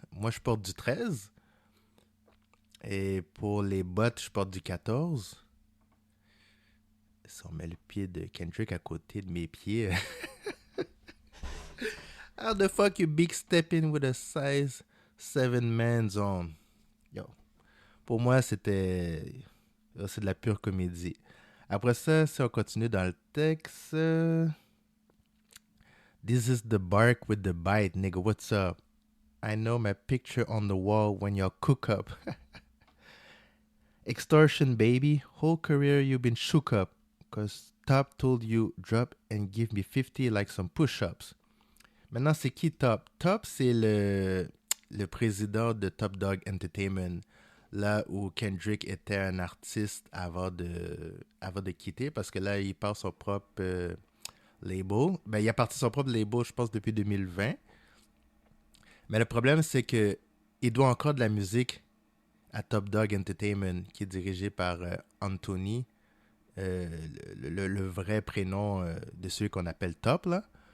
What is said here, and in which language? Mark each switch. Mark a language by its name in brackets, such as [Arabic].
[French] Moi, je porte du 13. Et pour les bottes, je porte du 14. Si on met le pied de Kendrick à côté de mes pieds. [English] How the fuck you big stepping with a size 7 man's on? Yo. [French] Pour moi, c'est de la pure comédie. Après ça, si on continue dans le texte. [English] This is the bark with the bite, nigga. What's up? I know my picture on the wall when y'all cook up. Extortion, baby. Whole career you've been shook up. Cause Top told you drop and give me 50 like some push-ups. [French] Maintenant, c'est qui Top? Top, c'est le président de Top Dog Entertainment. Là où Kendrick était un artiste avant de quitter. Parce que là, il part son propre label. Ben, il a parti son propre label, je pense, depuis 2020. Mais le problème, c'est que il doit encore de la musique à Top Dog Entertainment, qui est dirigé par Anthony, le vrai prénom de celui qu'on appelle Top, là.